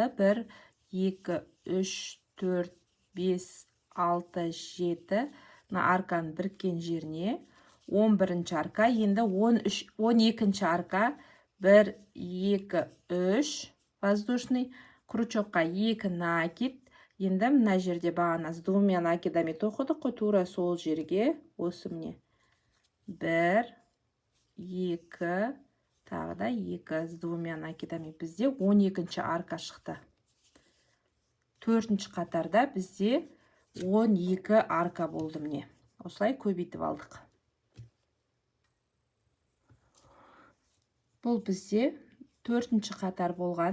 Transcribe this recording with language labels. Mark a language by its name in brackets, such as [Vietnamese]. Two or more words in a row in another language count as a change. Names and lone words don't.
[Kazakh] 1 2 3 4 5 6 7 арканың біріккен жеріне 11-ші арка. Енді 12-ші арка 1 2 3 [Russian] воздушный крючокқа [Kazakh] 2 накид. Енді мына жерде бағана [Russian] с двумя накидами [Kazakh] тоқыдық қой, тура сол жерге осы міне 1 2 тағы да 2 [Russian] с двумя накидами [Kazakh] бізде 12-ші арка шықты. 4-ші қатарда бізде 12 арка болды міне. Осылай көбейтіп алдық. Бұл бізде 4-ші қатар болған.